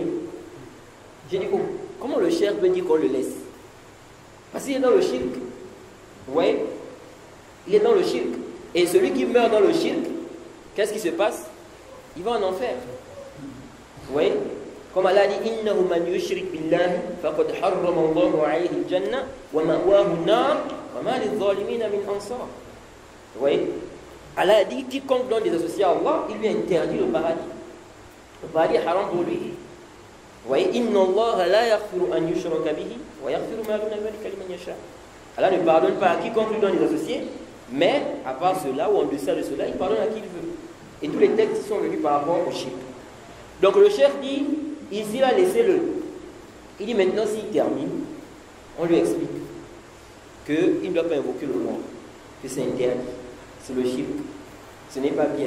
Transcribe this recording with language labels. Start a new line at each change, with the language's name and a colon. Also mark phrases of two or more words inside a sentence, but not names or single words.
French: J'ai dit, oh, comment le cheikh peut dire qu'on le laisse? Parce qu'il est dans le shirk. Vous voyez? Il est dans le shirk. Et celui qui meurt dans le shirk, qu'est-ce qui se passe? Il va en enfer. Vous voyez? Comme Allah dit,
Arabic: إنه من يشرك بالله فقد حرم الله عليه الجنة ومأواه النار وما للظالمين من أنصار.
French: Vous voyez? Allah a dit, quiconque donne des associés à Allah, il lui interdit le paradis. Le paradis est haram pour lui. Vous voyez?
Arabic: إن الله لا يغفر أن يشرك به ويغفر ما دون ذلك لمن يشاء.
French: Allah ne pardonne pas à quiconque lui donne des associés, mais à part cela ou en deçà de cela, il pardonne à qui il veut. Et tous les textes sont venus par rapport au shirk. Donc le cheikh dit, ici là, laissez-le. Il dit maintenant, s'il termine, on lui explique qu'il ne doit pas invoquer le mort, que c'est interdit, c'est le shirk, ce n'est pas bien.